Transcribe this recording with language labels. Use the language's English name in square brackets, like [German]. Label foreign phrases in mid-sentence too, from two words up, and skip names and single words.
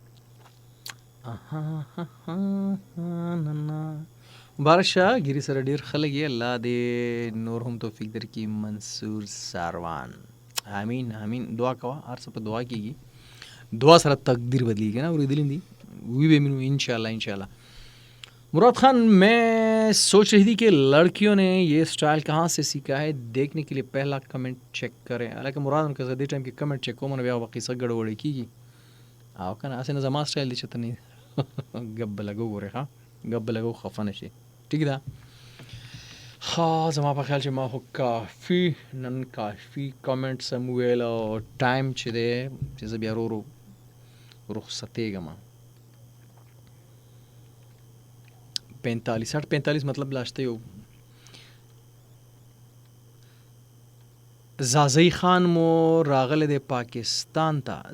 [Pashto] مبارک شه ګیري سره ډېر خلک یې الله دې نور هم توفیق درکړي. منصور ساروان امین دعا کوه هر څه په دعا کېږي دعا سره تقدیر بدلیږي نه اورېدلي دي وی به مینو انشاءاللہ. [Urdu] مراد خان میں سوچ رہی تھی کہ لڑکیوں نے یہ اسٹائل کہاں سے سیکھا ہے دیکھنے کے لیے پہلا کمنٹ چیک کریں. [Pashto] حالانکہ مراد ان کا دې ټایم کې کمنټ چیک کوم نو بیا قصه ګډوډي کېږي او که نه هسې نه زما سټایل دی چې ته نه ګب به لګو ګورې ښه ګب به لګو خفه نه شي ټیک ده. ښه زما په خیال چې ما خو کافي نن کافي کمنټس هم وویل او ټایم چې دی چې زه بیا ورو رخصتېږم 45 مطلب لاشته یو زازی خان مو راغلی دی پاکستان ته.